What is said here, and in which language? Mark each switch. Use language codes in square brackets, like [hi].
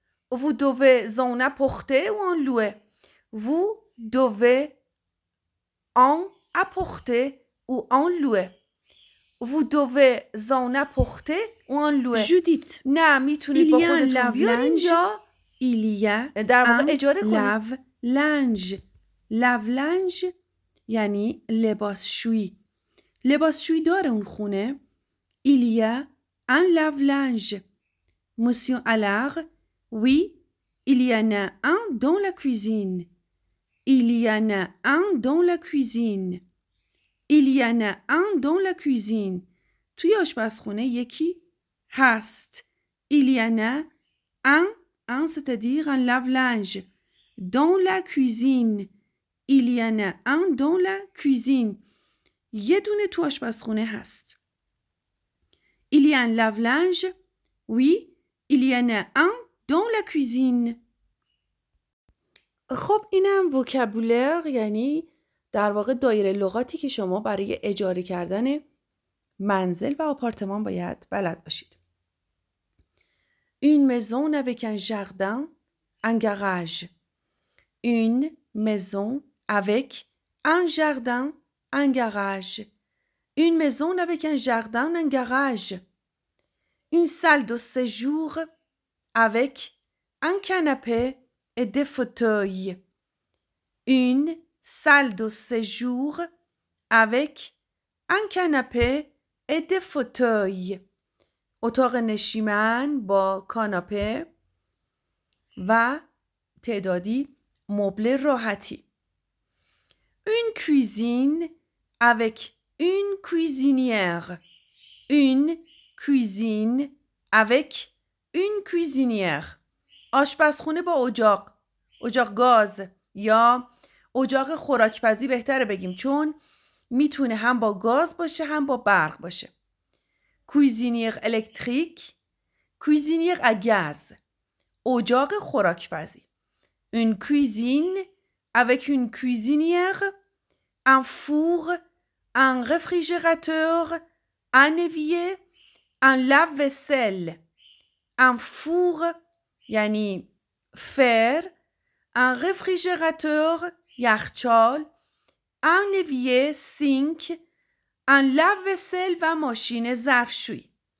[fr] Vous devez en apporter ou en louer? Vous devez en apporter ou en louer. Vous devez en apporter ou en louer. Judith. [fa] نه میتونید با خودتون بیارین یا در واقع اجاره کنید. لاو لنج. لاو لنج یعنی لباسشویی. لباسشویی داره اون خونه. [fr] Il y a un lave-linge. Monsieur Allard. Oui, il y en a un dans la cuisine. Il y en a un dans la cuisine. Il y en a un dans la cuisine. [fa] توی آشپزخونه یکی هست. [fr] Il y en a un c'est-à-dire un lave-linge. Dans la cuisine. Il y en a un dans la cuisine. [fa] یه دونه تو آشپزخونه هست. [fr] Il y a un lave-linge. Oui, il y en a un dans la cuisine. [fa] خب اینم وکابولر یعنی در واقع دایره لغاتی که شما برای اجاره کردن منزل و آپارتمان باید بلد باشید. [fr] Une maison avec un jardin, un garage. Une maison avec un jardin, un garage. Une maison avec un jardin, un garage. Une salle de séjour avec un canapé et des fauteuils. Une salle de séjour avec un canapé et des fauteuils. [fa] اتاق نشیمن با کاناپه و تعدادی مبل راحتی. [fr] Une cuisine avec une cuisinière. Une cuisine avec une cuisinière. [fa] آشپزخونه با اجاق گاز یا اجاق خوراکپزی بهتره بگیم چون میتونه هم با گاز باشه هم با برق باشه. کویزینیر الکتریک، کویزینیر à gaz، اجاق خوراکپزی. [fr] Une cuisine avec une cuisinière, un four, un réfrigérateur, un évier, un lave-vaisselle. Un four یعنی fer, un réfrigérateur یخچال، un évier sink، un lave-vaisselle [fa] و ماشین ظرفشویی.